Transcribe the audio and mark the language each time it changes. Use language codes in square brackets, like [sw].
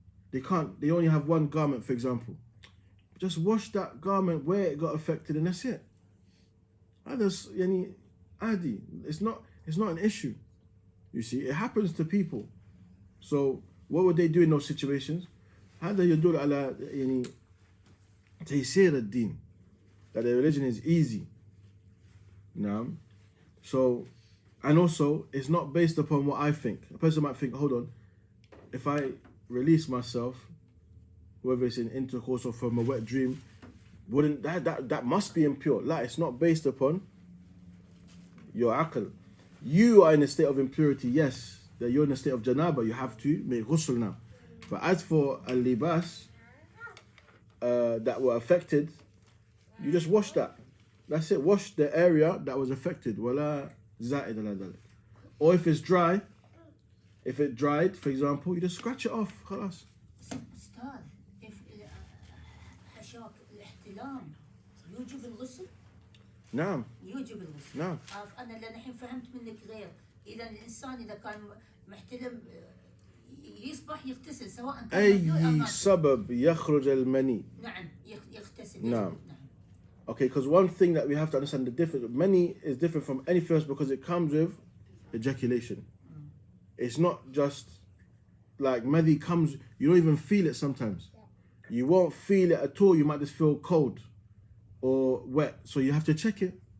[en] They only have one garment, for example. Just wash that garment where it got affected and that's it. Others, yani, adi. It's not an issue. You see, it happens to people. So what would they do in those situations? [ar] هذا يدل على يعني تيسير الدين, [en] that the religion is easy. So, and also it's not based upon what I think. A person might think, hold on, if I release myself, whether it's in intercourse or from a wet dream, wouldn't that must be impure? Like, it's not based upon your aql. You are in a state of impurity, yes, that you're in a state of janaba, you have to make ghusl now. But as for al-libas that were affected, you just wash that. That's it. Wash the area that was affected. [ar] Wala za'id ala dhalik. [en] Or if it's dry, if it dried, for example, you just scratch it off. [ar] خلاص. أستاذ, if حشاك الاحتلام يوجب الغسل؟ نعم. يوجب الغسل. نعم. أنا اللي الحين فهمت منك غير. إذا الإنسان إذا كان محتلم يصبح يغتسل سواء كان أي سبب يخرج المني. نعم يغتسل. نعم. [en] Okay, because one thing that we have to understand, the difference, mani is different from anything else because it comes with ejaculation. It's not just like madi comes, you don't even feel it sometimes. You won't feel it at all. You might just feel cold or wet. So you have to check it.